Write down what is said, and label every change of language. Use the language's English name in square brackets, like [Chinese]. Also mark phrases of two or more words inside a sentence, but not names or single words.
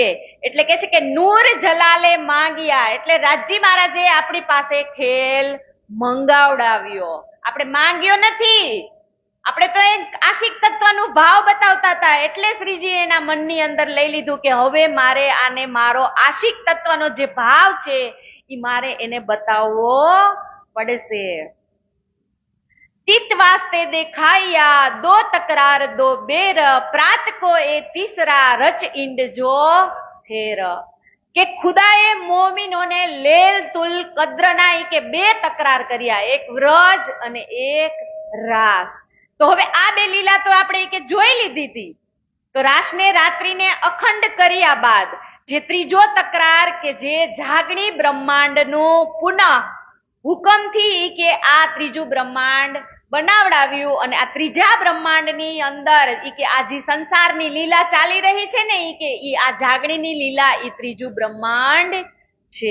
[Gujarati] એટલે કે છે કે નૂર જલાલે માંગ્યા, એટલે રાજી મહારાજે આપણી પાસે ખેલ મંગાવડાવ્યો. આપણે માંગ્યો નથી, આપણે તો એક આશિક તત્વનું ભાવ બતાવતા હતા. એટલે શ્રીજી એના મનની અંદર લઈ લીધું કે હવે મારે આને મારો આશિક તત્વનો જે ભાવ છે એ મારે એને બતાવવો પડશે. [Hindi] चित वास्ते देखाया दो तकरार दो बेर, प्रात को ए तीसरा रच इंड जो फेर. [Gujarati] કે ખુદાએ મોમિનોને લેલ તુલ કદ્રના કે બે તકરાર કર્યા, એક વ્રજ અને એક રાસ. તો હવે આ બે લીલા તો આપણે કે જોઈ લીધી હતી. તો રાસને રાત્રિને અખંડ કર્યા બાદ જે ત્રીજો તકરાર કે જે જાગણી બ્રહ્માંડનું પુનઃ હુકમથી કે આ ત્રીજું બ્રહ્માંડ બનાવડાવ્યું અને આ ત્રીજા બ્રહ્માંડની અંદર કે આ જે સંસારની લીલા ચાલી રહી છે ને કે આ જાગણીની લીલા એ ત્રીજું બ્રહ્માંડ છે.